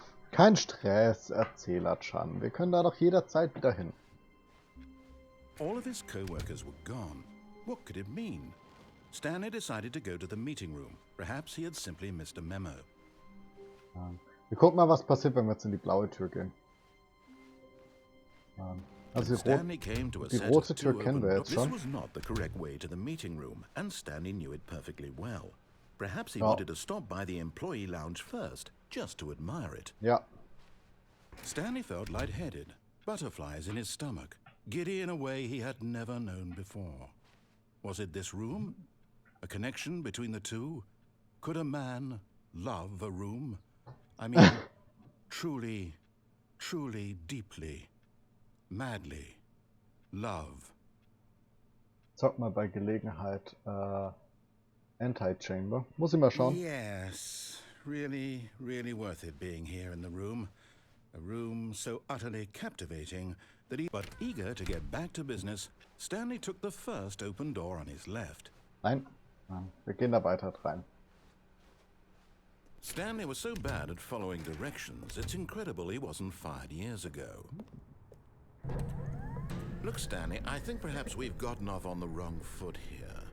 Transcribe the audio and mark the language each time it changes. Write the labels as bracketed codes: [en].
[de] Kein Stress, Erzähler Chan. Wir können da doch jederzeit wieder hin. [en] All of his co-workers were gone. What could it mean? Stanley decided to go to the meeting room. Perhaps he had simply missed a memo. [de] Wir gucken mal, was passiert, wenn wir jetzt in die blaue Tür gehen. Also die rote Tür kennen wir jetzt schon. [en] This was not the correct way to the meeting room, and Stanley knew it perfectly well. Perhaps he wanted to stop by the employee lounge first, just to admire it. [de] Ja. [en] Stanley felt lightheaded, butterflies in his stomach, giddy in a way he had never known before. Was it this room? A connection between the two? Could a man love a room? I mean, truly, truly, deeply, madly love. [de] Zock mal bei Gelegenheit Anti-Chamber. Muss ich mal schauen. [en] Yes, really, really worth it being here in the room. A room so utterly captivating that but eager to get back to business, Stanley took the first open door on his left. [de] Nein, nein, wir gehen da weiter rein. [en] Stanley was so bad at following directions, it's incredible he wasn't fired years ago. Look, Stanley, I think perhaps we've gotten off on the wrong foot here.